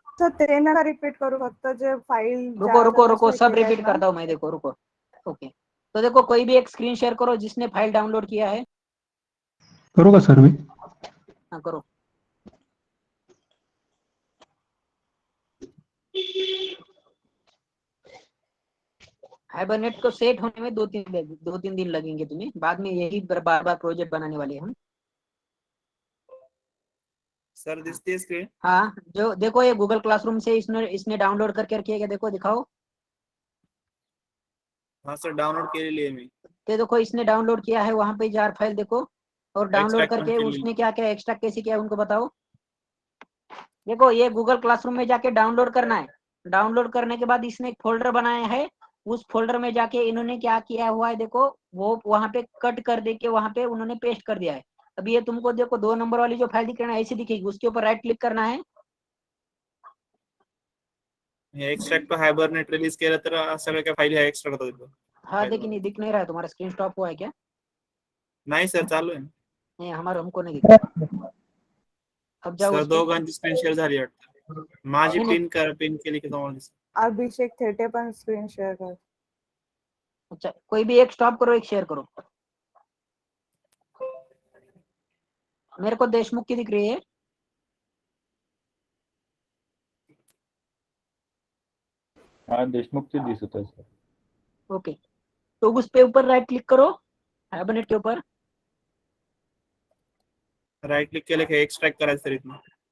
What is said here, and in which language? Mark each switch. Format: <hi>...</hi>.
<mr>Sir ते नका repeat करू, फक्त जे फाईल</mr> <hi>रुको रुको रुको सब रिपीट करता हूँ मैं, देखो रुको। ओके, तो देखो कोई भी एक स्क्रीन शेयर करो जिसने फाइल डाउनलोड किया है।</hi> <mr>करू का सर मी?</mr> <hi>हाँ करो। हाइबरनेट को सेट होने में 2-3 दिन लगेंगे तुम्हें, बाद में यही बार बार प्रोजेक्ट बनाने वाले हैं हम।</hi> <mr>सर दिसती है स्क्रीन?</mr> <hi>हाँ जो देखो ये गूगल क्लासरूम से इसने डाउनलोड करके रखी है क्या, देखो दिखाओ। हाँ सर डाउनलोड के लिए मैं तो देखो इसने डाउनलोड किया है वहां पे जार फाइल, देखो और डाउनलोड एक्सट्रैक्ट करके के लिए उसने क्या क्या एक्स्ट्रा कैसे किया उनको बताओ। देखो ये गूगल क्लासरूम में जाके डाउनलोड करना है। डाउनलोड करने के बाद इसने एक फोल्डर बनाया है, उस फोल्डर में जाके इन्होंने क्या किया हुआ है, देखो वो वहां पे कट कर दे के वहां पे उन्होंने पेस्ट कर दिया है। अभी ये तुमको देखो 2 नंबर वाली जो फाइल दिख रही है ऐसी दिखेगी, उसके ऊपर राइट क्लिक करना है।</hi> <mr>हे एक्सट्रॅक्ट टू हायबरनेट रिलीज केलं तर सगळ्या काय फाईल एक्स्ट्रा होतात.</mr> <hi>हाँ देखिए नहीं दिख नहीं रहा है, तुम्हारा स्क्रीन स्टॉप हुआ है क्या?</hi> <mr>नहीं सर चालू आहे.</mr> <hi>नहीं हमारा हमको नहीं दिख रहा. अब जाओ सर उस पे.</hi> <mr>दोघांची स्क्रीन शेअर झाली वाटतं. माझी नाही, पिन केली की तुम्हाला दिसेल. अभिषेक थेटे पण स्क्रीन शेअर कर.</mr> <hi>अच्छा कोई भी एक स्टॉप करो एक शेयर करो. मेरे को देशमुख की दिख रही है.</hi> <mr>हाँ देशमुखची दिसत आहे सर.</mr> <hi>ओके तो उस पे ऊपर राइट क्लिक करो हाइबरनेट के ऊपर.</hi> <mr>राइट क्लिक केलं की एक्सट्रॅक्ट करायचं सर इथनं.</mr>